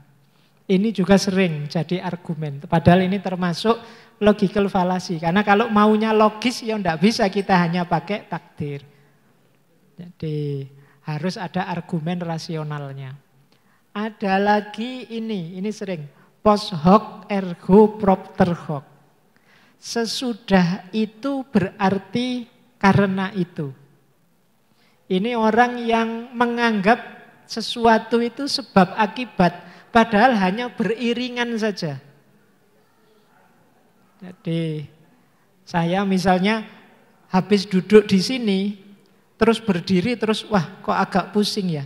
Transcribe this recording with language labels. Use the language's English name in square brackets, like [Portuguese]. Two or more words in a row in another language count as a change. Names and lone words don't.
[Indonesian] Ini juga sering jadi argumen. Padahal ini termasuk [English] logical fallacy. [Indonesian] Karena kalau maunya logis ya tidak bisa kita hanya pakai takdir. Jadi harus ada argumen rasionalnya. Ada lagi ini sering. [Latin] Post hoc ergo propter hoc. [Indonesian] Sesudah itu berarti karena itu. Ini orang yang menganggap sesuatu itu sebab akibat. Padahal hanya beriringan saja. Jadi saya misalnya habis duduk di sini, terus berdiri, terus wah kok agak pusing ya.